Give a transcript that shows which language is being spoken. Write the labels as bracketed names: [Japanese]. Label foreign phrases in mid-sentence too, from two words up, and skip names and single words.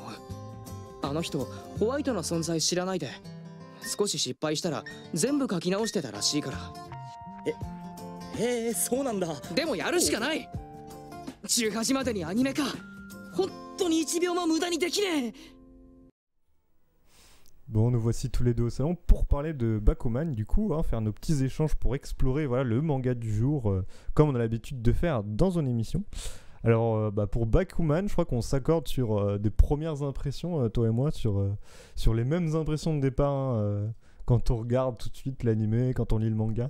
[Japanese] あの人ホワイトの存在知らないで、少し失敗したら全部書き直してたらしいから。へえ、そうなんだ。でもやるしかない。18までにアニメ化、本当に1秒も無駄にできねえ。 [French] Bon, nous voici tous les deux au salon pour parler de Bakuman, du coup, hein, faire nos petits échanges pour explorer voilà, le manga du jour, comme on a l'habitude de faire dans une émission. Alors, pour Bakuman, je crois qu'on s'accorde sur des premières impressions, toi et moi, sur les mêmes impressions de départ, hein, quand on regarde tout de suite l'animé, quand on lit le manga.